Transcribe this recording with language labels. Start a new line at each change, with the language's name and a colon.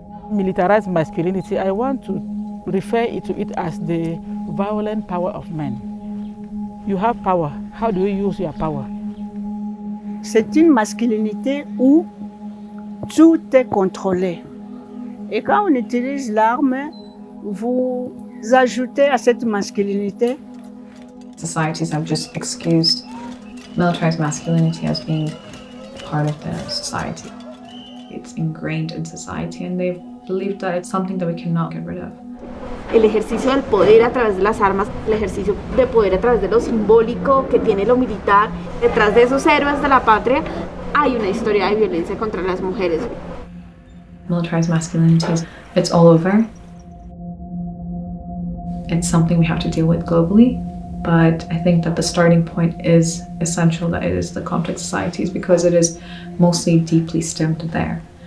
English: Militarized masculinity, I want to refer to it as the violent power of men. You have power. How do you use your power?
French: C'est une masculinité où tout est contrôlé. Et quand on utilise l'arme, vous ajoutez à cette masculinité.
English: Societies have just excused militarized masculinity as being part of the society. It's ingrained in society and they've believed that it's something that we cannot get rid of.
Spanish: El ejercicio del poder a través de las armas, el ejercicio de poder a través de lo simbólico que tiene lo militar. Detrás de esos héroes de la patria hay una historia de violencia contra las mujeres.
English: Militarized masculinity, it's all over. It's something we have to deal with globally, but I think that the starting point is essential, that it is the conflict societies, because it is mostly deeply stemmed there.